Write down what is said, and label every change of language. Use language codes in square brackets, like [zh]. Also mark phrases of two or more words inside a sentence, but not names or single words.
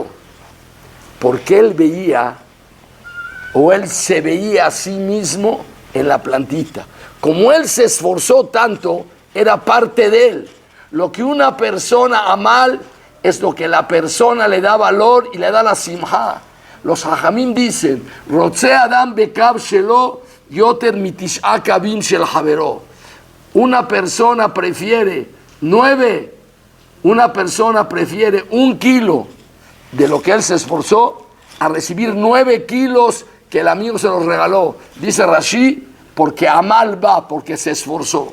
[es] Porque él se veía a sí mismo en la plantita. Como él se esforzó tanto, era parte de él. Lo que una persona amal es lo que la persona le da valor y le da la simha. Los hajamim dicen, [he] רוצה אדם בקב שלו יותר מתשעה קבים של חבירו. [es] Una persona prefiere 1 kilo de lo que él se esforzó a recibir 9 kilos que el amigo se los regaló. Dice Rashi, porque amal va, porque se esforzó.